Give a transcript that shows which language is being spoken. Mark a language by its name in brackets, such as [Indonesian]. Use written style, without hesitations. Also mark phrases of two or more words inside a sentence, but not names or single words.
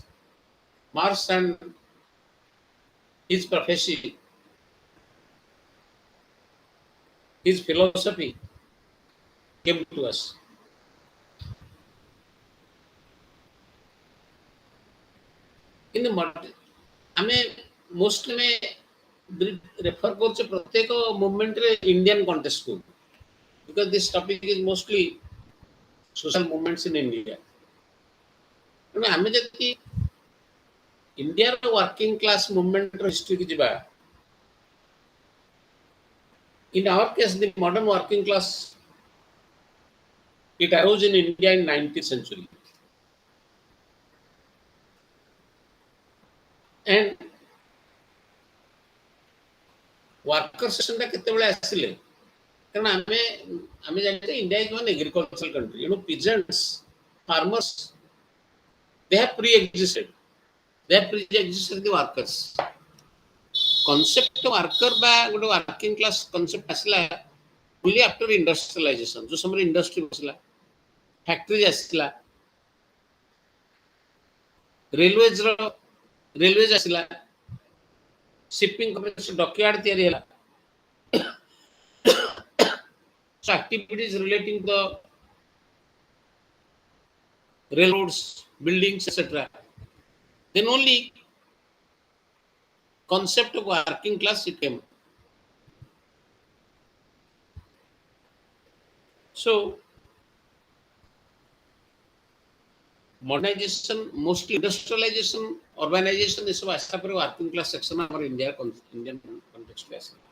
[English] Marx and his prophecy, his philosophy came to us. In the [Odia] ଆମେ ମୋଷ୍ଟଲି ଆମେ ରେଫର କରୁଛେ ପ୍ରତ୍ୟେକ ମୁଭମେଣ୍ଟରେ ଇଣ୍ଡିଆନ୍ କଣ୍ଟେକ୍ସଟକୁ [English] because this topic is mostly social movements in India. [Odia] ତେଣୁ ଆମେ ଯଦି ଇଣ୍ଡିଆର [English] working class [Odia] ମୁଭମେଣ୍ଟର ହିଷ୍ଟ୍ରିକୁ ଯିବା, [English] in our case the modern working class, it arose in India in 19th century. And worker section [Odia] ଟା କେତେବେଳେ ଆସିଲେ, କାରଣ ଆମେ ଜାଣିଛେ [English] India is one agricultural country. You know, peasants, farmers, they have pre-existed the workers. Concept of worker [Odia] ବା ଗୋଟେ [English] working class concept ଆସିଲା only after industrialization. [Hindi] जो समय [Odia] industry बसला, factories ଆସିଲା, railways ଆସିଲା, [English] shipping companies dockyard [Odia] ତିଆରି ହେଲା. [English] So activities relating to the railroads, buildings, etc. Then only concept of working class it came. So modernization, mostly industrialization, urbanization, this was after working class section of our Indian context.